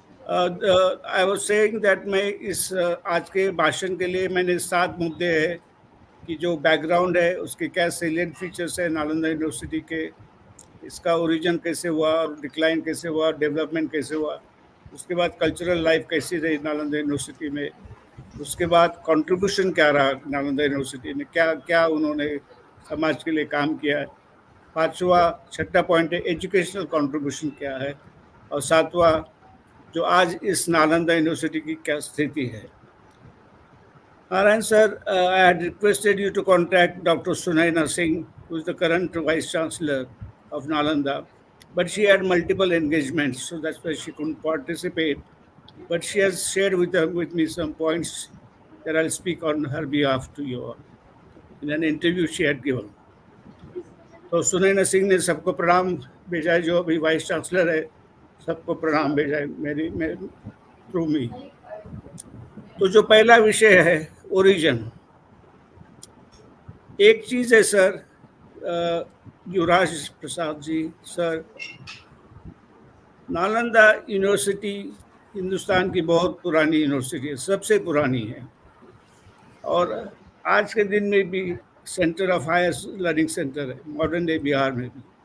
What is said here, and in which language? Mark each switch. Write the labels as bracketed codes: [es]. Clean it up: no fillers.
[en] I was saying that [hi] मैं इस आज के भाषण के लिए मैंने 7 मुद्दे हैं कि जो बैकग्राउंड है, उसके क्या सेलिएंट फीचर्स है नालंदा यूनिवर्सिटी के, इसका ओरिजिन कैसे हुआ और डिक्लाइन कैसे हुआ, डेवलपमेंट कैसे हुआ, उसके बाद कल्चरल लाइफ कैसी रही नालंदा यूनिवर्सिटी में, उसके बाद कंट्रीब्यूशन क्या रहा नालंदा यूनिवर्सिटी में, क्या क्या उन्होंने समाज के लिए काम किया है. छठा पॉइंट है एजुकेशनल कंट्रीब्यूशन क्या है. और 7वां जो आज इस नालंदा यूनिवर्सिटी की क्या स्थिति है। [en] Narayan sir, I had requested you to contact Dr. Sunaina Singh, who is the current Vice Chancellor of Nalanda, but she had multiple engagements, so that's why she couldn't participate. But she has shared with me some points that I'll speak on her behalf to you all in an interview she had given. [hi] तो सुनैना सिंह ने सबको प्रणाम भेजा है, जो अभी vice chancellor है, सबको प्रणाम भेजा है मेरे थ्रू मी। तो जो पहला विषय है ओरिजिन, एक चीज है सर, युवराज प्रसाद जी सर, नालंदा यूनिवर्सिटी हिंदुस्तान की बहुत पुरानी यूनिवर्सिटी है, सबसे पुरानी है, और आज के दिन में भी centre of higher learning centre है, मॉडर्न डे बिहार में भी।